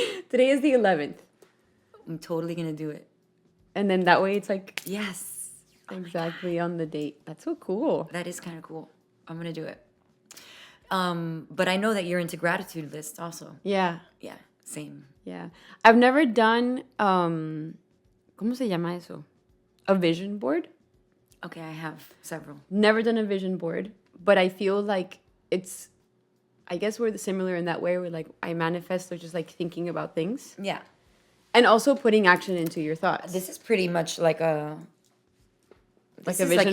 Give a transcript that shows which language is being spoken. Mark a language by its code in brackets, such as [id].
[en] Today is the 11th. I'm totally going to do it. And then that way it's like... Yes. Exactly on the date. That's so cool. That is kind of cool. I'm going to do it. But I know that you're into gratitude lists also. Yeah. Yeah, same. Yeah. I've never done, [es] ¿cómo se llama eso? [en] A vision board. Okay, I have several. Never done a vision board, but I feel like it's I guess we're similar in that way. We're like, I manifest or just like thinking about things. Yeah. And also putting action into your thoughts. This is pretty much like a vision